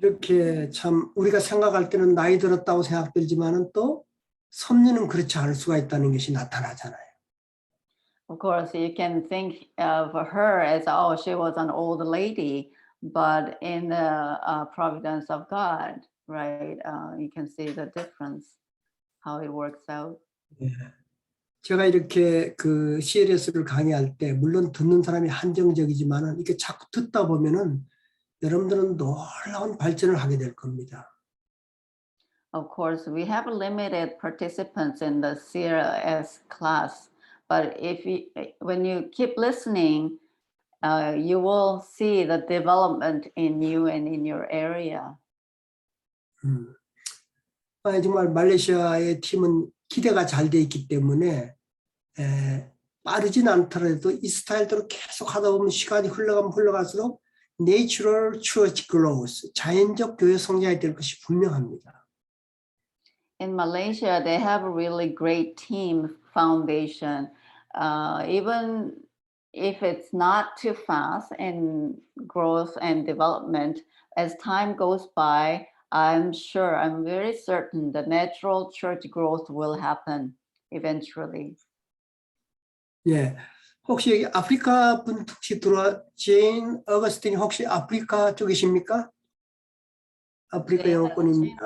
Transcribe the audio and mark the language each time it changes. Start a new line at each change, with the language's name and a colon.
Korean: 이렇게 참 우리가 생각할 때는 나이 들었다고 생각들지만은 또 섭리는 그렇지 않을 수가 있다는 것이 나타나잖아요.
English: Of course, you can think of her as, she was an old lady, but in the providence of God, right? You can see the difference, how it works out.
Korean: 예. 제가 이렇게 그 CLS를 강의할 때 물론 듣는 사람이 한정적이지만은 이렇게 자꾸 듣다 보면은 여러분들은 놀라운 발전을 하게 될 겁니다.
English: Of course, we have limited participants in the CLS class, but when you keep listening, you will see the development in you and in your area.
Korean: 정말 말레이시아의 팀은 기대가 잘 돼 있기 때문에 빠르진 않더라도 이 스타일대로 계속 하다 보면 시간이 흘러갈수록 Natural Church Growth, 자연적 교회 성장이 될 것이 분명합니다.
English: In Malaysia, they have a really great team foundation. Even if it's not too fast in growth and development, as time goes by, I'm very certain the natural church growth will happen eventually.
Korean: 예, 혹시 여기 아프리카 분 혹시 제인 어거스틴이 혹시 아프리카 쪽이십니까? 아프리카 영어권입니까?